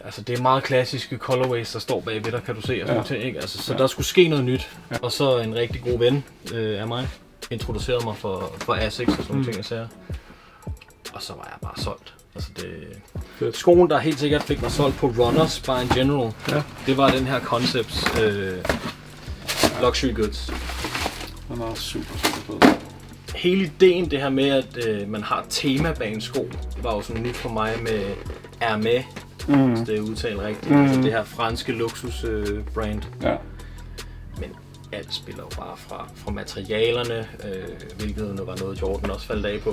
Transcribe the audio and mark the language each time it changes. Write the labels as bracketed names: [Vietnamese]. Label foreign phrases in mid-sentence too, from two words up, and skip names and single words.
[Danish] Altså det er meget klassiske colorways, der står bagved, der kan du se og sådan nogle ting, ikke? Altså, så der skulle ske noget nyt. Ja. Og så en rigtig god ven af mig introducerede mig for Asics og sådan nogle ting, og så var jeg bare solgt. Altså skoen, der helt sikkert fik mig solgt på Runners by [English] in general, [Danish] det var den her Concepts luxury goods. Den er super fed. Hele ideen, det her med, at man har tema bag en sko, det var jo sådan nyt for mig med Hermès, hvis det er udtalt rigtigt. Altså det her franske luksusbrand. Ja. Men alt spiller jo bare fra materialerne, hvilket var noget Jordan også faldt af på.